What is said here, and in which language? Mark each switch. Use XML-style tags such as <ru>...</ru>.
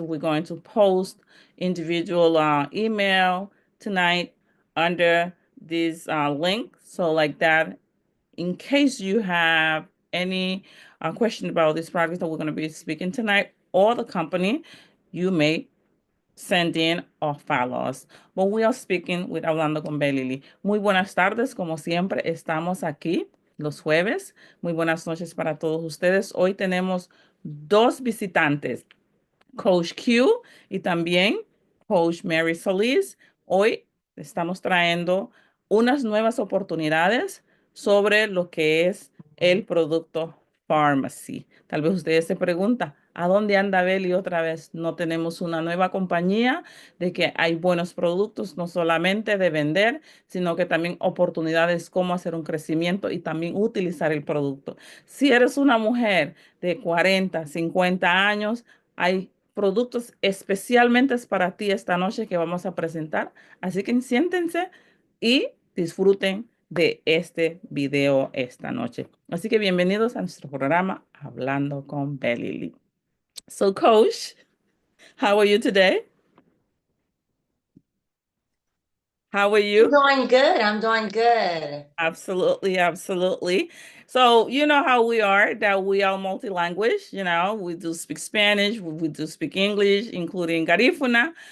<en>We're going to post individual email tonight under this link. So like that, in case you have any question about this project that we're going to be speaking tonight or the company, you may send in or follow us. But we are speaking with Hablando con Belly.</en> <es>Muy buenas tardes, como siempre, estamos aquí los jueves. Muy buenas noches para todos ustedes. Hoy tenemos dos visitantes. Coach Q y también Coach Mary Solis. Hoy estamos trayendo unas nuevas oportunidades sobre lo que es el producto Farmaci. Tal vez ustedes se preguntan, ¿a dónde anda Beli otra vez? No tenemos una nueva compañía de que hay buenos productos, no solamente de vender, sino que también oportunidades cómo hacer un crecimiento y también utilizar el producto. Si eres una mujer de 40, 50 años, hay productos especialmente para ti esta noche que vamos a presentar. Así que siéntense y disfruten de este video esta noche. Así que bienvenidos a nuestro programa Hablando con Belly.</es> <en>So, Coach, how are you today? How are I'm you? doing good. I'm doing good. Absolutely, absolutely. So, you know how we are, that we are multi-language, we do speak Spanish, we do speak English, including Garifuna.</en>